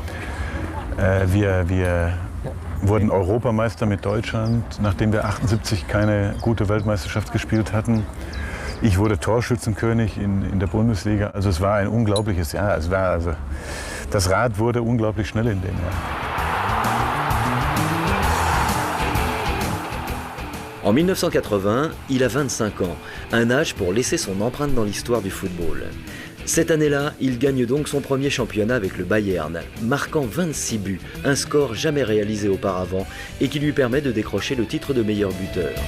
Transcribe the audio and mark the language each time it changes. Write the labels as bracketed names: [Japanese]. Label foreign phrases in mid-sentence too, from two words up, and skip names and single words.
[German] Wir wurden Europameister mit Deutschland, nachdem wir 78 keine gute Weltmeisterschaft gespielt hatten. Ich wurde Torschützenkönig in der Bundesliga. Also es war ein unglaubliches Jahr. Das Rad wurde unglaublich schnell in dem Jahr. [French] En 1980, il a 25 ans, un âge pour laisser son empreinte dans l'histoire du football. Cette année-là, il gagne donc son premier championnat avec le Bayern, marquant 26 buts, un score jamais réalisé auparavant et qui lui permet de décrocher le titre de meilleur buteur.